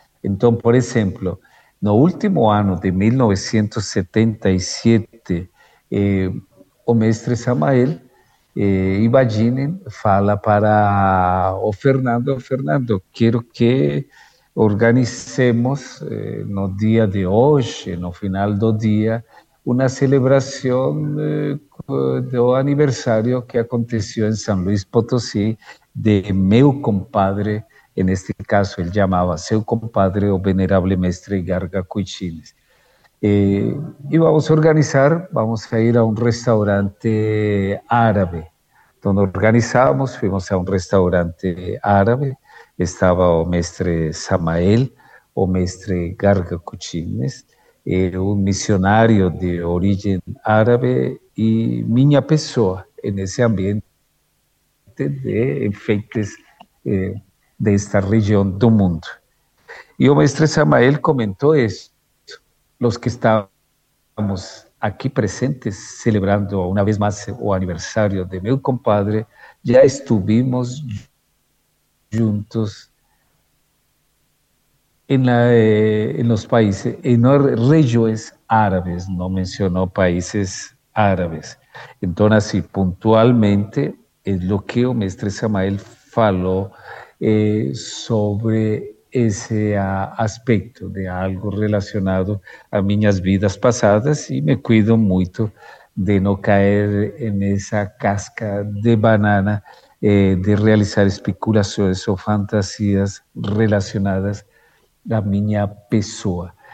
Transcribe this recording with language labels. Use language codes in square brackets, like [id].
[pt] Então, por exemplo, no último ano de 1977, o mestre Samael, imaginem, fala para o Fernando: Fernando, quero que organizemos no dia de hoje, no final do dia, uma celebração do aniversário que aconteceu em São Luís Potosí de meu compadre. [es] En este caso, él llamaba a su compadre o venerable mestre Garga Cuichines. Y vamos a organizar, vamos a ir a un restaurante árabe. Donde organizamos, fuimos a un restaurante árabe. Estaba o mestre Samael, o mestre Garga Cuichines, un misionario de origen árabe y [pt] miña pessoa [es] en ese ambiente de enfeites de esta región del mundo. Y el maestro Samael comentó esto: los que estábamos aquí presentes celebrando una vez más el aniversario de mi compadre, ya estuvimos juntos en los países, en las regiones árabes, no mencionó países árabes. Entonces, así puntualmente, es lo que el maestro Samael faló sobre ese aspecto de algo relacionado a [pt] minhas vidas passadas, e me cuido muito de não cair nessa casca de banana de realizar especulações ou fantasias relacionadas à minha pessoa.